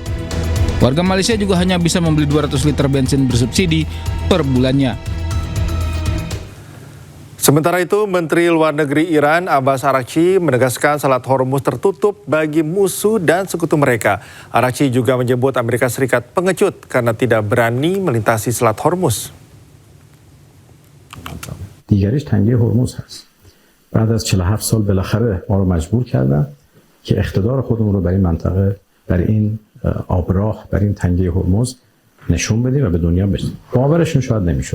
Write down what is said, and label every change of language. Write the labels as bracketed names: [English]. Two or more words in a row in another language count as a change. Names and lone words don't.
[Indonesian] Warga Malaysia juga hanya bisa membeli 200 liter bensin bersubsidi per bulannya. Sementara itu, Menteri Luar Negeri Iran Abbas Araghchi menegaskan Selat Hormuz tertutup bagi musuh dan sekutu mereka. Araghchi juga menyebut Amerika Serikat pengecut karena tidak berani melintasi Selat Hormuz. [Persian] دیگریش تنگه هرمز هست. بعد از 47 سال بالاخره ما رو مجبور کردن که اقتدار خودمون رو در این منطقه، در این آبراه، در این تنگه هرمز نشون بدیم و به دنیا بدیم. باورشون شاید نمیشد.